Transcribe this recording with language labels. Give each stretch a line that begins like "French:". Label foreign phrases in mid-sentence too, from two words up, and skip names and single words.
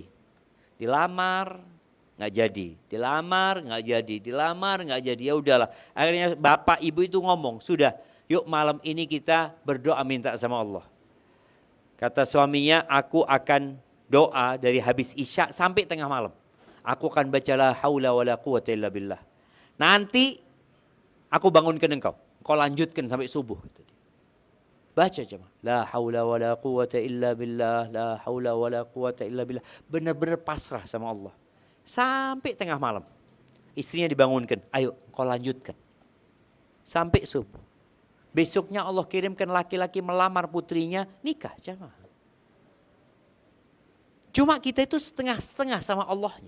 Indonesian: Dilamar nggak jadi, dilamar nggak jadi, dilamar nggak jadi, ya udahlah. Akhirnya bapak ibu itu ngomong, sudah yuk malam ini kita berdoa minta sama Allah. Kata suaminya, aku akan doa dari habis isya sampai tengah malam. Aku akan baca
Arabic: لا حول ولا قوة إلا بالله.
Indonesian: Nanti Aku bangunkan engkau lanjutkan sampai subuh. Baca jemaah.
Arabic: لا حول ولا قوة إلا بالله، لا حول ولا قوة إلا بالله.
Indonesian: Benar-benar pasrah sama Allah. Sampai tengah malam. Istrinya dibangunkan, ayo kau lanjutkan. Sampai subuh. Besoknya Allah kirimkan laki-laki melamar putrinya, nikah jemaah. Cuma kita itu setengah-setengah sama Allahnya.